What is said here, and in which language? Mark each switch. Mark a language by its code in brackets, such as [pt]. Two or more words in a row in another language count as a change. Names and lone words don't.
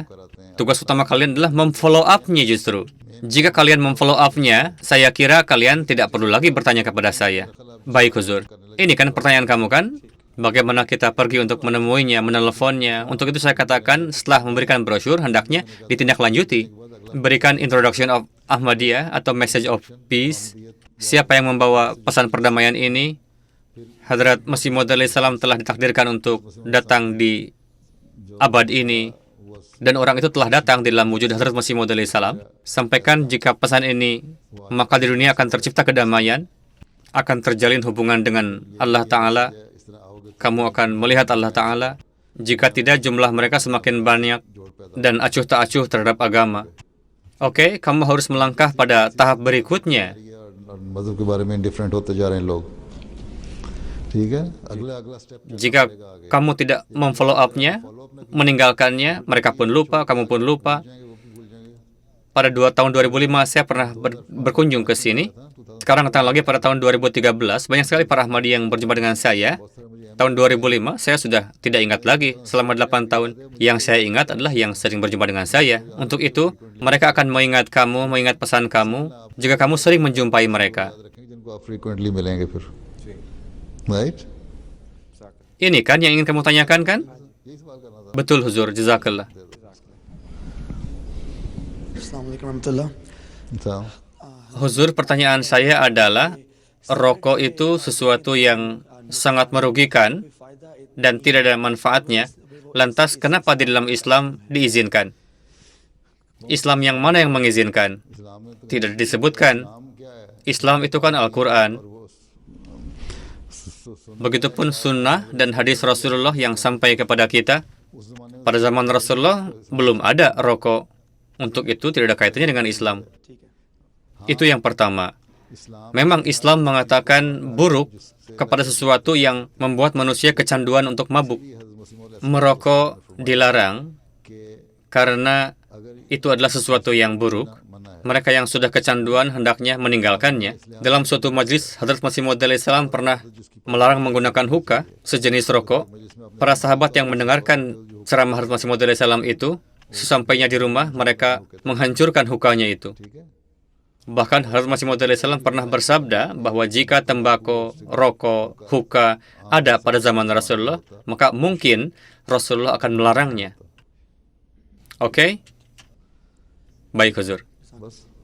[id] Tugas utama kalian adalah memfollow up-nya justru. Jika kalian memfollow up-nya, saya kira kalian tidak perlu lagi bertanya kepada saya. Baik, Huzur. Ini kan pertanyaan kamu, kan? Bagaimana kita pergi untuk menemuinya, meneleponnya. Untuk itu saya katakan, setelah memberikan brosur, hendaknya ditindaklanjuti. Berikan [en] introduction of Ahmadiyah [id] atau [en] message of peace. [id] Siapa yang membawa pesan perdamaian ini? Hadrat Masih Maud salam telah ditakdirkan untuk datang di abad ini. Dan orang itu telah datang di dalam wujud Hadrat Masih Maud salam. Sampaikan jika pesan ini, maka di dunia akan tercipta kedamaian, akan terjalin hubungan dengan Allah Ta'ala. Kamu akan melihat Allah Ta'ala. Jika tidak, jumlah mereka semakin banyak dan acuh tak acuh terhadap agama. Oke, kamu harus melangkah pada tahap berikutnya. [ur] اور مذہب کے بارے میں انڈیفرنٹ ہوتے جا رہے ہیں لوگ ٹھیک ہے اگلا سٹیپ [id] Jika kamu tidak memfollow up-nya, meninggalkannya, mereka pun lupa, kamu pun lupa. Pada tahun 2005, saya pernah berkunjung ke sini. Sekarang datang lagi pada tahun 2013, banyak sekali para Ahmadi yang berjumpa dengan saya. Tahun 2005, saya sudah tidak ingat lagi selama 8 tahun. Yang saya ingat adalah yang sering berjumpa dengan saya. Untuk itu, mereka akan mengingat kamu, mengingat pesan kamu, jika kamu sering menjumpai mereka. [ur] کو آپ frequently ملیں گے پھر, [en] right? [id] Ini kan yang ingin kamu tanyakan kan? [ur] یہی سوال کرنا تھا. [id] Betul Huzur, jazakallah. [ar] السلام عليكم ورحمة الله. [ur] اچھا, [id] Huzur, pertanyaan saya adalah, rokok itu sesuatu yang sangat merugikan dan tidak ada manfaatnya. Lantas kenapa di dalam Islam diizinkan? Islam yang mana yang mengizinkan? [ur] اسلام میں تو [id] Tidak disebutkan. [ur] نام کیا ہے? [id] Islam itu kan Al-Quran. Begitupun sunnah dan hadis Rasulullah yang sampai kepada kita. [ur] اس زمانے میں [id] Pada zaman Rasulullah belum ada rokok. Untuk itu tidak ada kaitannya dengan Islam. Itu yang pertama. [ur] اسلام [id] Memang Islam mengatakan buruk kepada sesuatu yang membuat manusia kecanduan untuk mabuk. [ur] کی حضرت مسیح مولا [id] Merokok dilarang [ur] کے [id] karena [ur] اگر [id] itu adalah sesuatu yang buruk. [ur] منع ہے, [id] Mereka yang sudah kecanduan hendaknya meninggalkannya. Dalam suatu majlis, Hadrat Masih Maud alaihissalam pernah melarang menggunakan hookah, sejenis rokok. Para sahabat yang mendengarkan ceramah Hadrat Masih Maud alaihissalam itu, sesampainya di rumah, mereka menghancurkan hookahnya itu. [ur] ٹھیک ہے? [id] Bahkan Hadrat Masih Maud alaihissalam pernah bersabda bahwa jika tembakau, rokok, hookah ada pada zaman Rasulullah, maka mungkin Rasulullah akan melarangnya. Oke? Baik, Huzur. [ur] بس